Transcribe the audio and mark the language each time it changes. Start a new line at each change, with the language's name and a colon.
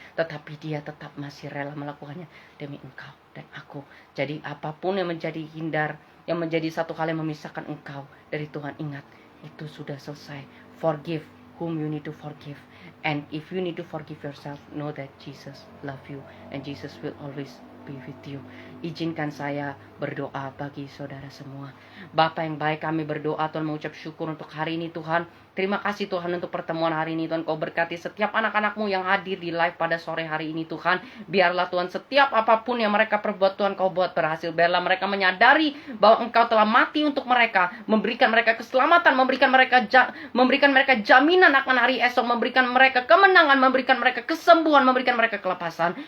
Indonesian: Tetapi Dia tetap masih rela melakukannya demi engkau dan aku. Jadi apapun yang menjadi hindar, yang menjadi satu hal yang memisahkan engkau dari Tuhan, ingat, itu sudah selesai.
English: Forgive whom you need to forgive. And if you need to forgive yourself, know that Jesus love you. And Jesus will always be with you.
Indonesian: Izinkan saya berdoa bagi saudara semua. Bapa yang baik, kami berdoa Tuhan, mengucap syukur untuk hari ini Tuhan. Terima kasih Tuhan untuk pertemuan hari ini Tuhan. Kau berkati setiap anak-anak-Mu yang hadir di live pada sore hari ini Tuhan. Biarlah Tuhan setiap apapun yang mereka perbuat Tuhan, Kau buat berhasil. Biarlah mereka menyadari bahwa Engkau telah mati untuk mereka, memberikan mereka keselamatan, memberikan mereka jaminan akan hari esok, memberikan mereka kemenangan, memberikan mereka kesembuhan, memberikan mereka kelepasan.